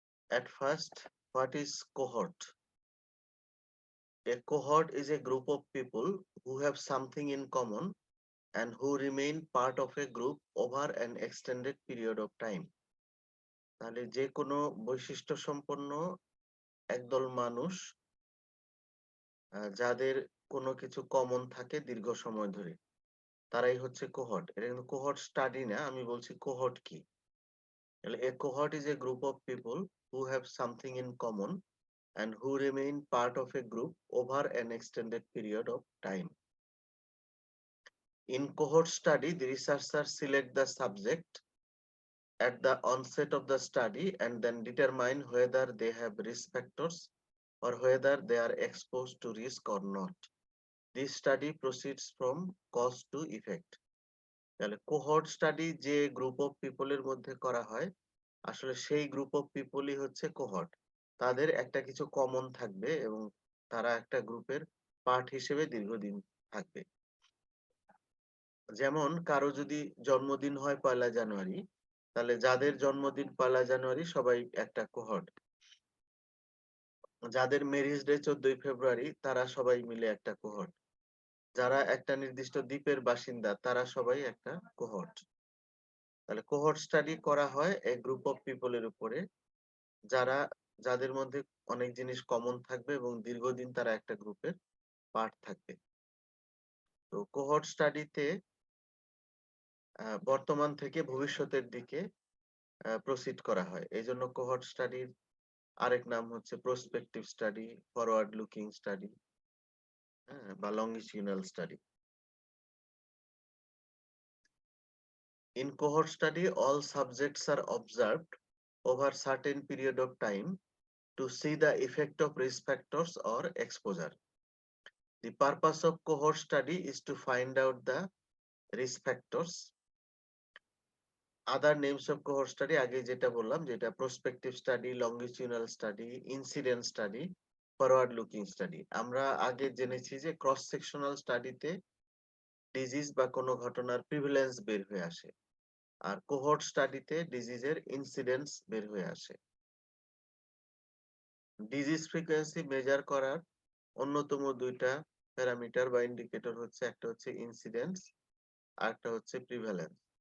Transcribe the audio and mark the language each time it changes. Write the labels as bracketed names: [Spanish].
[English] At first, what is cohort? A cohort is a group of people who have something in common and who remain part of a group over an extended period of time. [Bangla] তাহলে যে কোনো বৈশিষ্ট্য সম্পন্ন একদল মানুষ যাদের কোনো কিছু কমন থাকে দীর্ঘ সময় ধরে, তারাই হচ্ছে কোহর্ট। এটা কিন্তু কোহর্ট স্টাডি না, আমি বলছি কোহর্ট কি। [English] A cohort is a group of people who have something in common and who remain part of a group over an extended period of time. In cohort study, the researchers select the subject at the onset of the study and then determine whether they have risk factors or whether they are exposed to risk or not. This study proceeds from cause to effect. [Bangla] তাহলে cohort study যে group of পিপলের মধ্যে করা হয়, আসলে সেই group of পিপলই হচ্ছে cohort. তাদের একটা কিছু কমন থাকবে এবং তারা একটা গ্রুপের পার্ট হিসেবে দীর্ঘদিন থাকবে। যেমন কারো যদি জন্মদিন হয় 1লা জানুয়ারি, তাহলে যাদের জন্মদিন 1লা জানুয়ারি সবাই একটা কোহর্ট। যাদের ম্যারেজ ডে 14ই ফেব্রুয়ারি তারা সবাই মিলে একটা কোহর্ট। যারা একটা নির্দিষ্ট দ্বীপের বাসিন্দা তারা সবাই একটা কোহর্ট। তাহলে কোহর্ট স্টাডি করা হয় এই গ্রুপ অফ পিপলের উপরে, যারা যাদের মধ্যে অনেক জিনিস কমন থাকবে এবং দীর্ঘদিন তারা একটা গ্রুপের পার্ট থাকবে। তো কোহর্ট স্টাডিতে বর্তমান থেকে ভবিষ্যতের দিকে প্রসিড করা হয়। এই জন্য কোহর্ট স্টাডির আরেক নাম হচ্ছে prospective study, forward looking study, বা লঙ্গিটিউডাল study. [English] In cohort study, all subjects are observed over certain period of time to see the effect of risk factors or exposure. The purpose of cohort study is to find out the risk factors. Other names of cohort study [Bangla] আগে যেটা বললাম, যেটা [English] prospective study, longitudinal study, incident study, forward looking study. [Bangla] আমরা আগে জেনেছি যে cross sectional স্টাডিতে disease বা কোনো ঘটনার প্রিভিলেন্স বের হয়ে আসে, আর কোহর্ট স্টাডিতে ডিজিজের ইনসিডেন্স বের হয়ে আসে। ডিজিজ ফ্রিকোয়েন্সি মেজার করার অন্যতম দুইটা প্যারামিটার বা ইন্ডিকেটর হচ্ছে, একটা হচ্ছে ইনসিডেন্স আর একটা হচ্ছে প্রিভ্যালেন্স।